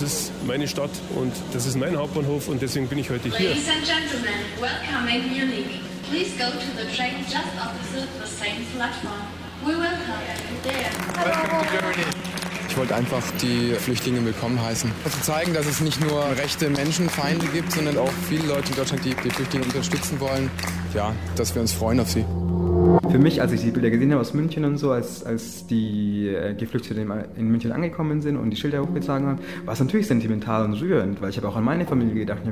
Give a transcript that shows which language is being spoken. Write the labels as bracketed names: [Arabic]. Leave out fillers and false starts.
[German] Das ist meine Stadt und das ist mein Hauptbahnhof und deswegen bin ich heute hier. [English] Ladies and gentlemen, welcome in Munich. Please go to the train just opposite the same platform. We welcome you there. Hello. Welcome to Germany. [German] Ich wollte einfach die Flüchtlinge willkommen heißen. Zu zeigen, dass es nicht nur rechte Menschenfeinde gibt, sondern auch viele Leute in Deutschland, die Flüchtlinge unterstützen wollen. Ja, dass wir uns freuen auf sie. Für mich, als ich die Bilder gesehen habe aus München und so, als die Geflüchteten in München angekommen sind und die Schilder hochgezogen haben, war es natürlich sentimental und rührend, weil ich habe auch an meine Familie gedacht.